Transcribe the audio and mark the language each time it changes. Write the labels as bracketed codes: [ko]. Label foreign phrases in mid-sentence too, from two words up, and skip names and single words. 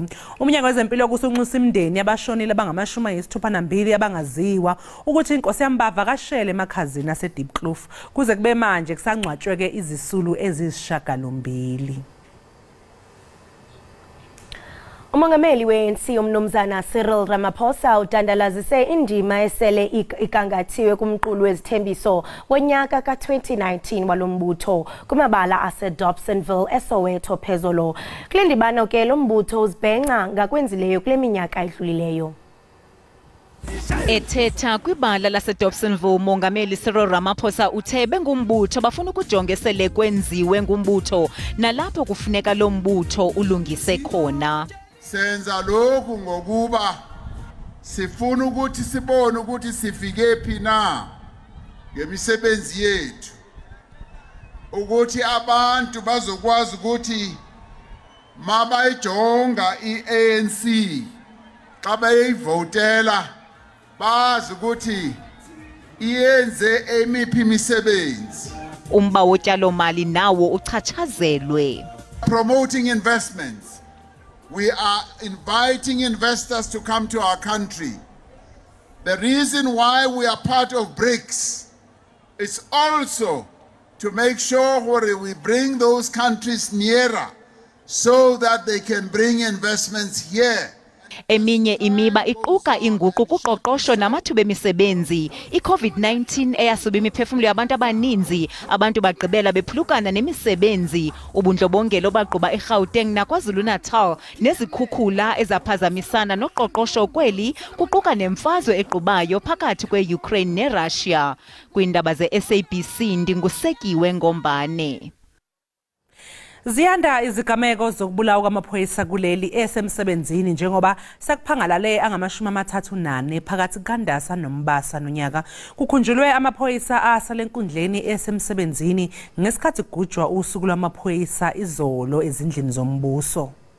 [zu] Umnyango wezempilo kusunxusa imndeni yabashonile abangama-62 abangaziwa ukuthi inkosi yambavakashele emakhazini ase-Deep Kloof kuze kube manje kusangcwatshwe ke izisulu ezisishiyagalombili. [xh] Umongameli we-ANC umnumzana Cyril Ramaphosa uthandalazise indima esele igangathiwe kumqulu wezithembiso wonyaka ka-2019 walombutho kumabala ase-Dobsonville eSoweto phezolo. Kule ndibano ke lo mbutho uzibhenca ngakwenzileyo kule minyaka edlulileyo. Ethetha kwibala laseDobsonville umongameli Cyril Ramaphosa uthe bengumbutho bafuna ukujongesele kwenziwe ngumbutho nalapho kufuneka lo mbutho ulungise khona. [zu] Senza lokhu ngokuba sifuna ukuthi sibone ukuthi sifike phi na ngemisebenzi yethu ukuthi abantu bazokwazi ukuthi mabayijonga iANC xa bayivotela bazi ukuthi iyenze emiphi imisebenzi. [xh] Umba wotyalo mali nawo uchatshazelwe. [en] Promoting investments. We are inviting investors to come to our country. The reason why we are part of BRICS is also to make sure we bring those countries nearer so that they can bring investments here [xh] Eminye imiba iquka inguqu kuqoqosho namathuba emisebenzi. I-COVID-19 eyasuba imiphefumulo yabantu abaninzi, abantu bagqibela bephulukana nemisebenzi. Ubundlobongela obagquba eGauteng naKwaZulu-Natal nezikhukhula ezaphazamisana noqoqosho kweli kuquka nemfazwe equbayo phakathi kwe-Ukraine neRussia. Kwindaba ze-SABC ndingusekiwe Ngombane. [zu] Ziyanda izigameko zokubulawa kwamaphoyisa kuleli esemsebenzini njengoba sekuphangalale angama-34 phakathi kukaNdasa noMbasa nonyaka. Kukhunjulwe amaphoyisa asale enkundleni esemsebenzini ngesikhathi kugujwa usuku lwamaphoyisa izolo ezindlini zombuso.